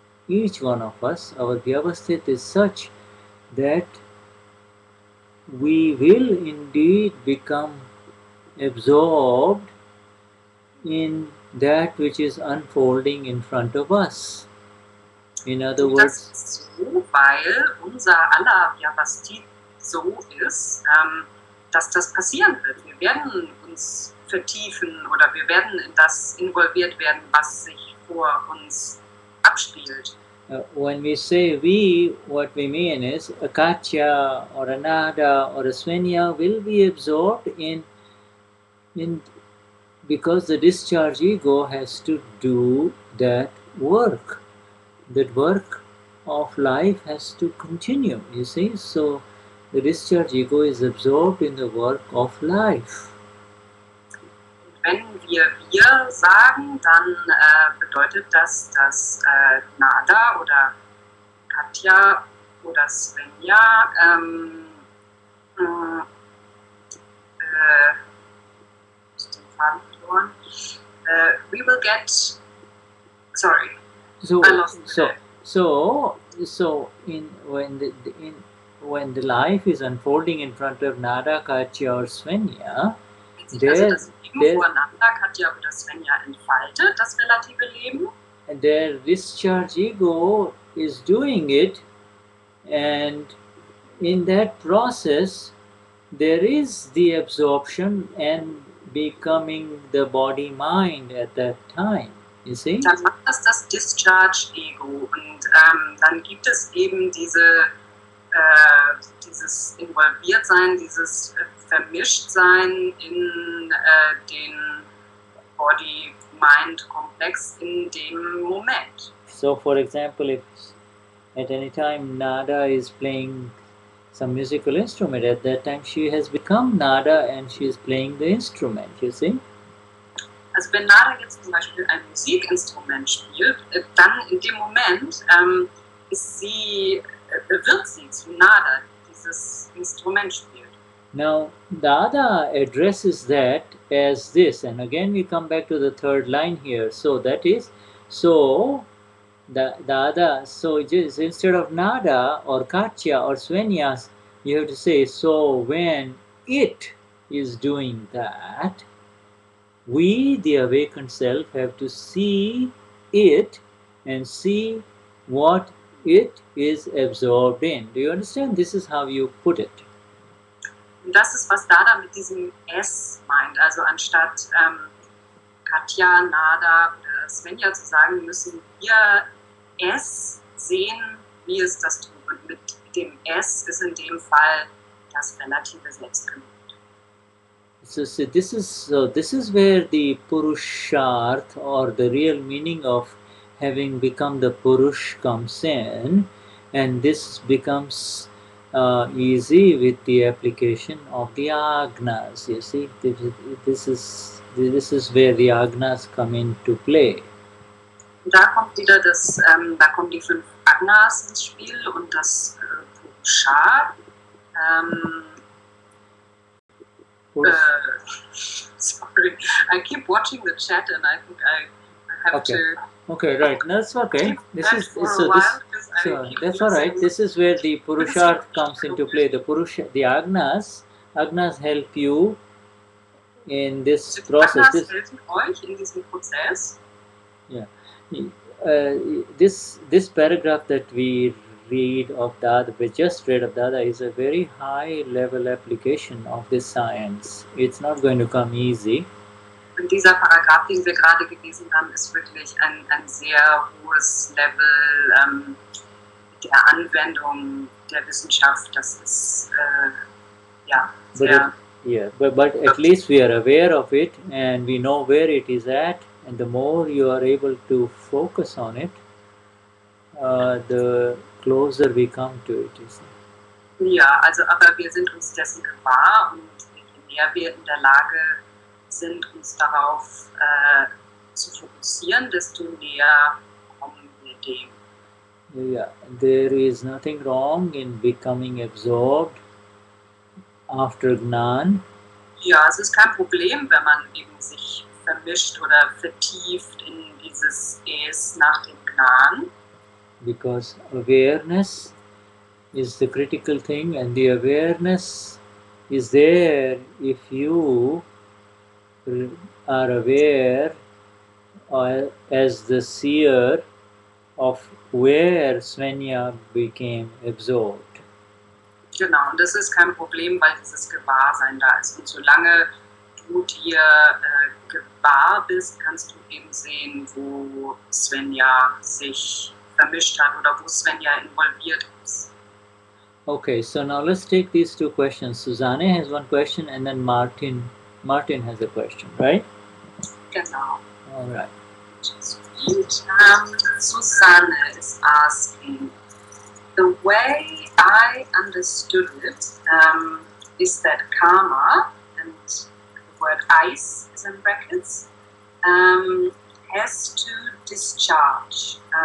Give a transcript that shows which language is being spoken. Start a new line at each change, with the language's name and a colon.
English: each one of us, our Vyavasthit is such that we will indeed become absorbed in that which is unfolding in front of us. In other
German: Und das
English: words,
German: ist so, weil unser aller Vyavasthit so ist, dass das passieren wird. Wir werden uns vertiefen oder wir werden in das involviert werden, was sich vor uns abspielt.
English: when we say we, what we mean is a Katya or a Nada or a Svenya will be absorbed in because the discharge ego has to do that work. That work of life has to continue, you see. So the discharge ego is absorbed in the work of life.
German: Wenn wir sagen, dann bedeutet das, dass Nada oder Katja oder Svenja den Faden verloren.
English: We will get. Sorry, So, I lost it. When the life is unfolding in front of Nada, Katya or Svenya,
German: Wenn sich also das Leben vor Nada, Katja oder Svenja entfaltet, das relative Leben,
English: their discharge ego is doing it, and in that process there is the absorption and becoming the body mind at that time, you see.
German: dann macht das Discharge Ego und dann gibt es eben dieses Involviertsein, dieses Vermischtsein in den Body-Mind-Komplex in dem Moment.
English: So for example, if at any time Nada is playing some musical instrument, at that time she has become Nada and she is playing the instrument, you see.
German: Also wenn Nada jetzt zum Beispiel ein Musikinstrument spielt, dann in dem Moment wird sie zu Nada, dieses Instrument spielt.
English: Now, Dada addresses that as this, and again we come back to the third line here. So that is, Dada, so just instead of Nada or Katya or Svenyas, you have to say, so when it is doing that, we, the awakened self, have to see it and see what it is absorbed in. Do you understand? This is how you put it.
German: Und das ist, was Dada mit diesem S meint. Also anstatt Katja, Nada oder Svenja zu sagen, müssen wir es sehen, wie es das tut. Und mit dem S ist in dem Fall das relative Selbst gemeint.
English: So this is where the Purusharth or the real meaning of having become the Purush comes in, and this becomes easy with the application of the Agnas. You see, this is where the Agnas come into play.
German: Da kommt wieder da kommen die 5 Agnas ins Spiel und das Purushar.
English: Sorry, I keep watching the chat and I think I have to. Okay, right. That's okay. That's all right. This is where the Purusharth comes into play. The Agnas help you in this process.
German: Agnas helfen euch in diesem Prozess.
English: Yeah. This paragraph that we read of Dada, we just read of Dada, is a very high level application of this science. It's not going to come easy.
German: Und dieser Paragraph, den wir gerade gelesen haben, ist wirklich ein sehr hohes Level der Anwendung der Wissenschaft. Das ist sehr.
English: But at least we are aware of it and we know where it is at, and the more you are able to focus on it, the closer we come to it.
German: Ja, also aber wir sind uns dessen gewahr und je mehr wir in der Lage sind, uns darauf zu fokussieren, desto näher kommen wir dem.
English: Yeah, there is nothing wrong in becoming absorbed after Gnan.
German: Ja, es ist kein Problem, wenn man eben sich vermischt oder vertieft in dieses Es nach dem Gnan.
English: because awareness is the critical thing, and the awareness is there if you are aware as the seer of where Svenja became absorbed.
German: Genau, und das ist kein Problem, weil dieses Gewahrsein da ist. Und solange du dir gewahr bist, kannst du eben sehen, wo Svenja sich vermischt hat oder wo Svenja involviert ist.
English: Okay, so now let's take these two questions. Susanne has one question, and then Martin has a question, right?
German: Genau.
English: All right. Susanne is asking, the way I understood it is that karma, and the word ice is in brackets, has to discharge.